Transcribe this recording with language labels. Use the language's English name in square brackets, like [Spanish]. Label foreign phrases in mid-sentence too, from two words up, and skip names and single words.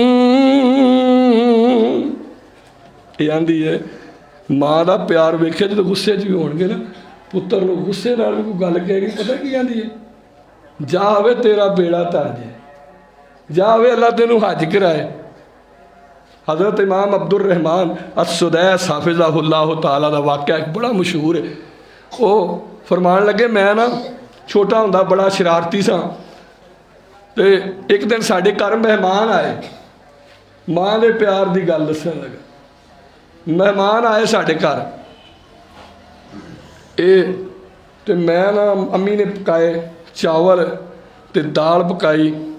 [Punjabi] ਇਹ ਆਂਦੀ ਹੈ ਮਾਂ ਦਾ ਪਿਆਰ ਵੇਖਿਆ ਜਦੋਂ ਗੁੱਸੇ 'ਚ ਵੀ ਹੋਣਗੇ ਨਾ, ਪੁੱਤਰ ਨੂੰ ਗੁੱਸੇ ਨਾਲ ਵੀ ਕੋਈ ਗੱਲ ਕਹੇਗੀ, ਪਤਾ ਕੀ ਆਂਦੀ ਹੈ? ਜਾ ਵੇ ਤੇਰਾ ਬੇੜਾ ਧਰ ਜੇ, ਜਾ ਵੇ ਅੱਲਾ ਤੈਨੂੰ ਹੱਜ ਕਰਾਏ। हज़रत इमाम अब्दुल रहमान अस-सुदैस [Arabic] حفظه الله تعالى [Punjabi] ਦਾ ਵਾਕਿਆ ਇੱਕ ਬੜਾ ਮਸ਼ਹੂਰ ਹੈ। ਉਹ ਫਰਮਾਨ ਲੱਗੇ ਮੈਂ ਨਾ ਛੋਟਾ ਹੁੰਦਾ ਬੜਾ ਸ਼ਰਾਰਤੀ ਸਾਂ ਤੇ ਇੱਕ ਦਿਨ ਸਾਡੇ ਘਰ ਮਹਿਮਾਨ ਆਏ। ਮਾਂ ਦੇ ਪਿਆਰ ਦੀ ਗੱਲ ਦੱਸਣ ਲੱਗਾ। ਮਹਿਮਾਨ ਆਏ ਸਾਡੇ ਘਰ, ਇਹ ਤੇ ਮੈਂ ਨਾ ਅੰਮੀ ਨੇ ਪਕਾਏ ਚਾਵਲ ਤੇ ਦਾਲ ਪਕਾਈ।